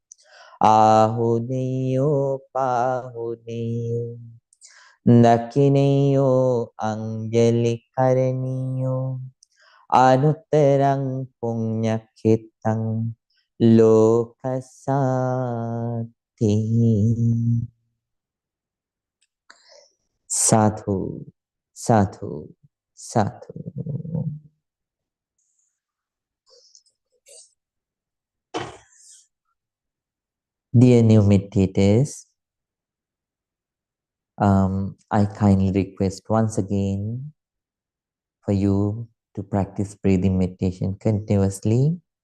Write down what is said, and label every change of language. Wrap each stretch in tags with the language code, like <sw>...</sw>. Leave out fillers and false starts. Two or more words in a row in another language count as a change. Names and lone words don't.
<pi>ahudeyo pahudeyo dakineyo anjali karaniyo Anutterang punyakitang lokasati. Sadhu, sadhu, sadhu.</pi> <en>Dear new meditators, I kindly request once again for you to practice breathing meditation continuously.</en>